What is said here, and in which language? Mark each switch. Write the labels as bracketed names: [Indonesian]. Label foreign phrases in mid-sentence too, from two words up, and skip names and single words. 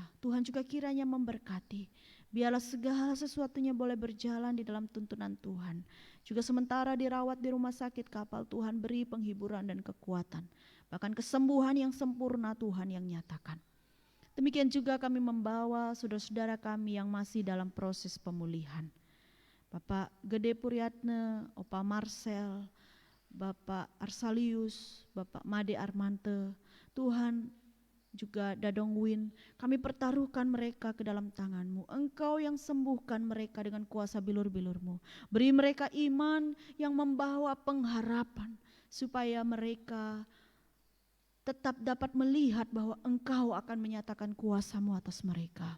[Indonesian] Tuhan juga kiranya memberkati. Biarlah segala sesuatunya boleh berjalan di dalam tuntunan Tuhan. Juga sementara dirawat di rumah sakit kapal, Tuhan beri penghiburan dan kekuatan. Bahkan kesembuhan yang sempurna Tuhan yang nyatakan. Demikian juga kami membawa saudara-saudara kami yang masih dalam proses pemulihan. Bapak Gede Puryatna, Opa Marcel, Bapak Arsalius, Bapak Made Armante, Tuhan juga Dadong Win, kami pertaruhkan mereka ke dalam tangan-Mu. Engkau yang sembuhkan mereka dengan kuasa bilur-bilur-Mu. Beri mereka iman yang membawa pengharapan supaya mereka tetap dapat melihat bahwa Engkau akan menyatakan kuasa-Mu atas mereka.